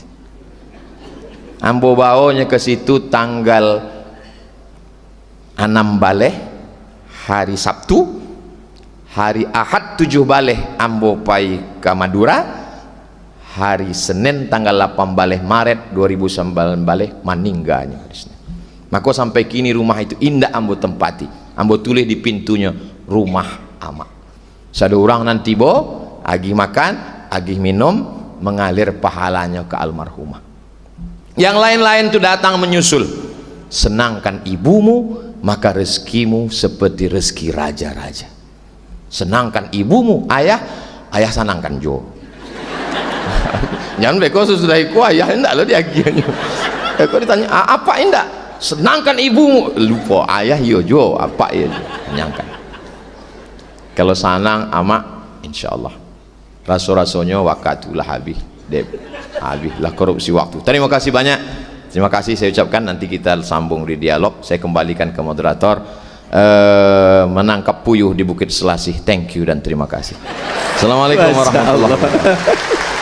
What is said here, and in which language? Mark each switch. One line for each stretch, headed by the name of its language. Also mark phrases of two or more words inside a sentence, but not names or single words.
Minangkabau: Ambo bawanya ke situ tanggal 6 baleh hari Sabtu, hari Ahad 7 baleh ambo pai ke Madura, hari Senin tanggal 8 baleh Maret 2009 baleh meninggalnya.
Indonesian: Maka sampai kini rumah itu indah ambo tempati, ambo tulis di pintunya rumah amak. Satu orang nanti agi makan, agi minum, mengalir pahalanya ke almarhumah. Yang lain-lain itu datang menyusul. Senangkan ibumu, maka rezekimu seperti rezeki raja-raja. Senangkan ibumu, ayah senangkan jo.
Minangkabau: Jangan beko sudah iku ayah enggak lo diagiannya.
Indonesian: Beko ditanya apa enggak? Senangkan ibumu,
Minangkabau: lupa ayah yo jo apa ya jo. Senangkan.
Indonesian: Kalau senang amak, insyaallah.
Minangkabau: Raso-rasonya wakatulah habis.
Indonesian: Habislah korupsi waktu. Terima kasih banyak. Terima kasih saya ucapkan. Nanti kita sambung di dialog. Saya kembalikan ke moderator. Menangkap puyuh di Bukit Selasih.
English: Thank you
Indonesian: dan terima kasih.
Arabic: Assalamualaikum warahmatullahi wabarakatuh.